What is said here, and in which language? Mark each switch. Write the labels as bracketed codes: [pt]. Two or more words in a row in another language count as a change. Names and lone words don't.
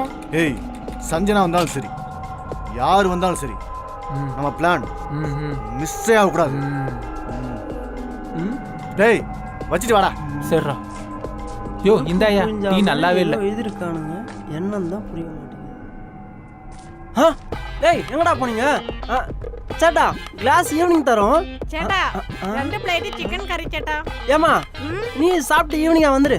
[ta] ஏய், சஞ்சனா வந்தாலும் சரி, யார் வந்தாலும் சரி, நம்ம பிளான் மிஸ்ஸே ஆகக்கூடாது. டேய் வச்சுட்டு வாடா. சரிடா. யோ இந்தாயா, டீ நல்லாவே இல்லை. எழுதிருக்கானுங்க, என்னன்னு தான் புரிய மாட்டேங்குது. டேய் எங்கடா போனீங்க? சேட்டா, [en] glass evening [ta] தரோம். [ml] ചേട്ടാ 2 [en] plate chicken curry [ml] ചേട്ടാ. [ta] ஏமா, நீ சாப்பிட்டு ஈவினிங்கா வந்துரு.